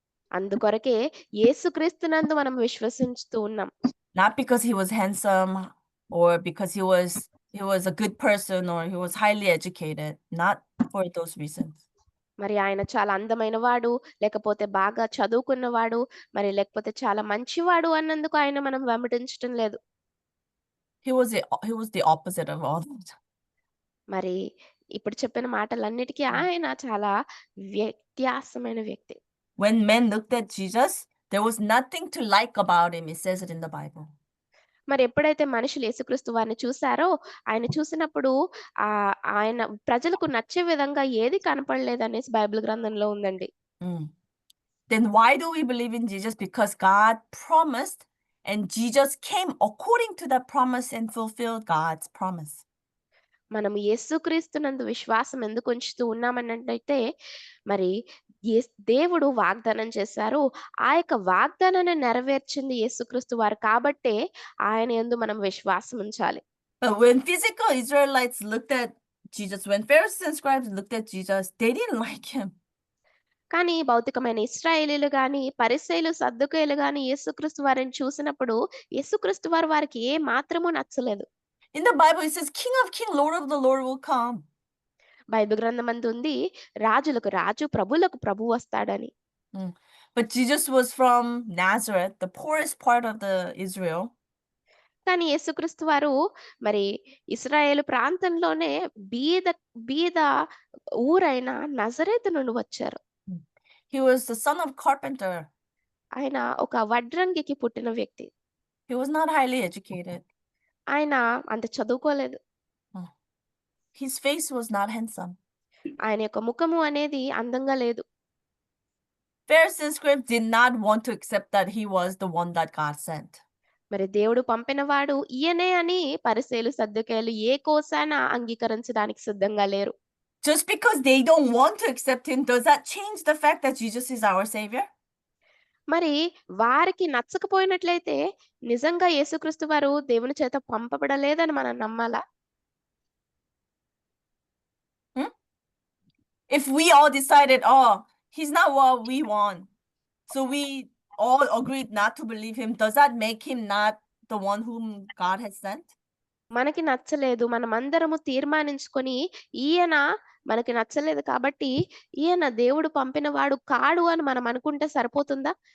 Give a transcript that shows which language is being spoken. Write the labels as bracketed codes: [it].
[te] అందుకొరకే యేసుక్రీస్తునందు మనం విశ్వసించుతూ ఉన్నాం. [en] Not because he was handsome or because he was a good person or he was highly educated. Not for those reasons. [te] మరి ఆయన చాలా అందమైన వాడు, లేకపోతే బాగా చదువుకున్నవాడు, మరి లేకపోతే చాలా మంచివాడు అన్నందుకు ఆయన మనం వెంబడించటం లేదు. [en] He was the opposite of all that. [te] మరి ఇప్పుడు చెప్పిన మాటలన్నిటికీ ఆయన చాలా వ్యత్యాసమైన వ్యక్తి. [en] When men looked at Jesus, there was nothing to like about him. It says it in the Bible. [te] మరి ఎప్పుడైతే మనుషులు యేసుక్రీస్తు వారిని చూసారో, ఆయన చూసినప్పుడు ఆయన ప్రజలకు నచ్చే విధంగా ఏది కనపడలేదనేసి బైబిల్ గ్రంథంలో ఉందండి. [en] Then why do we believe in Jesus? Because God promised and Jesus came according to that promise and fulfilled God's promise. [te] మనం యేసుక్రీస్తునందు విశ్వాసం ఎందుకు ఉంచుతూ ఉన్నామన్నట్టయితే, మరి దేవుడు వాగ్దానం చేశారు. ఆ యొక్క వాగ్దానాన్ని నెరవేర్చింది యేసుక్రీస్తు వారు కాబట్టే ఆయన యందు మనం విశ్వాసం ఉంచాలి. [en] But when physical Israelites looked at Jesus, when Pharisees and scribes looked at Jesus, they didn't like him. [te] కానీ భౌతికమైన ఇశ్రాయేలీలు గాని, పరిసయ్యులు, సద్దూకయ్యులు గాని యేసుక్రీస్తు వారిని చూసినప్పుడు యేసుక్రీస్తు వారికి ఏ మాత్రమూ నచ్చలేదు. [en] In the Bible it says King of Kings, Lord of the Lord will come. [te] Bible గ్రంథమందు ఉంది, రాజులకు రాజు, ప్రభువులకు ప్రభువు వస్తాడని. [en] But Jesus was from Nazareth, the poorest part of the Israel. [te] కానీ యేసుక్రీస్తు వారు మరి ఇశ్రాయేలు ప్రాంతంలోనే బీద ఊరైన నజరేతు నుండి వచ్చారు. [en] He was the son of carpenter. [te] ఆయన ఒక వడ్రంగికి పుట్టిన వ్యక్తి. [en] He was not highly educated. [te] ఆయన అంత చదువుకోలేదు. [en] His face was not handsome. [te] ఆయన యొక్క ముఖము అనేది అందంగా లేదు. [en] Pharisees and scribes did not want to accept that he was the one that God sent. [te] మరి దేవుడు పంపినవాడు ఈయనే అని పరిసయ్యులు, సద్దూకయ్యులు ఏ కోసాన అంగీకరించడానికి సిద్ధంగా లేరు. [en] Just because they don't want to accept him, does that change the fact that Jesus is our savior? [te] మరి వారికి నచ్చకపోయినట్లయితే నిజంగా యేసుక్రీస్తు వారు దేవుని చేత పంపబడలేదని మనం నమ్మాలా? [en] If we all decided, oh, he's not what we want, so we all agreed not to believe him, does that make him not the one whom God has sent? [te] మనకి నచ్చలేదు, మనమందరము తీర్మానించుకొని ఈయన మనకి నచ్చలేదు కాబట్టి ఈయన దేవుడు పంపినవాడు కాడు అని మనం అనుకుంటే సరిపోతుందా?